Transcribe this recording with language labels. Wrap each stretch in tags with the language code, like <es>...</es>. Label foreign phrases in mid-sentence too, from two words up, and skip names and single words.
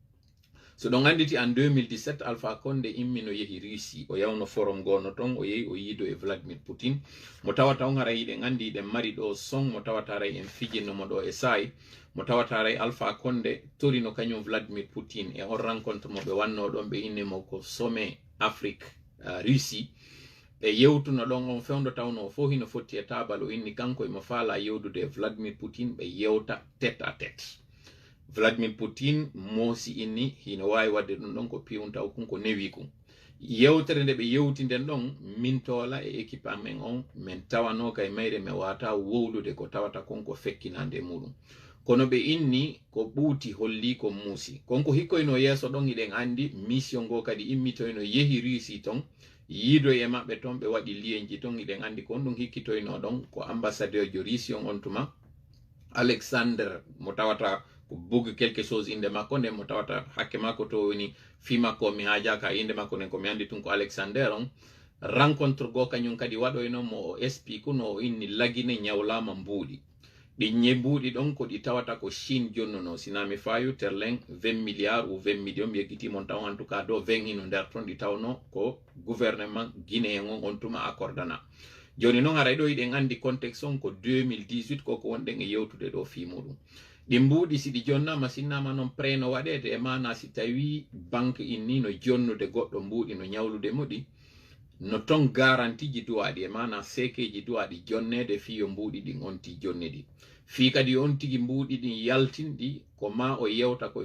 <ff>So ɗon anditi en 2017 Alpha Condé immino yehi Russie o yawno forum gono ton o yehi o yiido e Vladimir Putin mo tawata on haray ɗen andi ɗen mari ɗo son mo tawata ray en fijinnomo ɗo e sayi mo tawata ray Alpha Condé torino kañum Vladimir Putin e on rencontre mo ɓe wanno ɗon ɓe innimo ko sommet Afrique Russie ɓe yewtuno ɗon on fewndo tawno o fof hino fotti e tabal o inni kanko emo faala yewdude e Vladimir Putin ɓe yewta</ff> <fr>tête à tête.</fr> <ff>Vladimir Putin moosi inni hino wawi wadde ɗum ɗon ko piwuntaw kum ko newi kum yewtere nde ɓe yewti nden ɗon min toola e équipe amen on min tawano kay mayre mi wata wowlude ko tawata konko fekkinande muɗum kono ɓe inni ko ɓuuti holli ko muusi konko hikkoyno yeeso ɗon hiɗen andi mission go kadi immitoyno yehi Russie ton yiido e maɓɓe ton ɓe waɗi lienji ton hiɗen andi ko on ɗum hikkitoyno ɗon ko ambassadeur jo Russie on tuma Alexandre mo tawata bug</ff> <fr>quelque chose</fr> <ff>inde makko nden mo tawata hakke makko to woni fi makko mi haajaka inde makko nden ko mi andi tun ko Alexander on rencontre go kañum kadi waɗoyno mo o explique no o inni lagine ñawlama mbuuɗi ɗi ñembuuɗi ɗon ko ɗi tawata ko Chine jonnuno sinami fayu terlen</ff> <fr>20 milliards ou 20 millions</fr> <ff>mi yeggitimon taw</ff> <fr>en tout cas</fr> <ff>do 20 hino nder ton ɗi tawno ko</ff> <fr>gouvernement guinéen</fr> <ff>on tuma accordana joni noon haray ɗo yiɗen andi contexte on ko 2018 koko wonɗen e yewtude ɗo fi muɗum ɗi mbuuɗi si ɗi jonnama sinnama noon preno waɗede e mana si tawi banque inni no jonnude goɗɗo mbuuɗi no ñawlude moɗi no ton garantie ji duwaɗi e mana sekeji duwaɗi jonnede fiyo mbuuɗi ɗin on ti jonniɗi fi kadi on tigi mbuuɗi ɗin yaltinɗi ko ma o yewta koye</ff>